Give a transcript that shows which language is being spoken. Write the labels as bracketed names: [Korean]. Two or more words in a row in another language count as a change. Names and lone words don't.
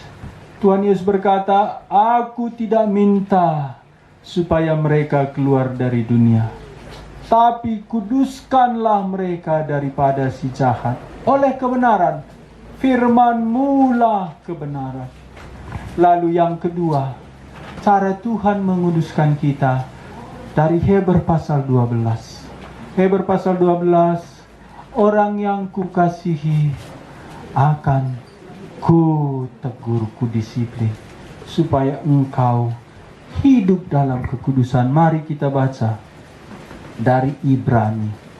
[Indonesian] Tuhan Yesus berkata, Aku tidak minta supaya mereka keluar dari dunia, tapi kuduskanlah mereka daripada si jahat. Oleh kebenaran, firman-Mu lah kebenaran. Lalu yang kedua, cara Tuhan menguduskan kita dari Heber pasal 12. Heber pasal 12, orang yang kukasihi akan ku tegur, ku disiplin, supaya engkau hidup dalam kekudusan. Mari kita baca dari Ibrani.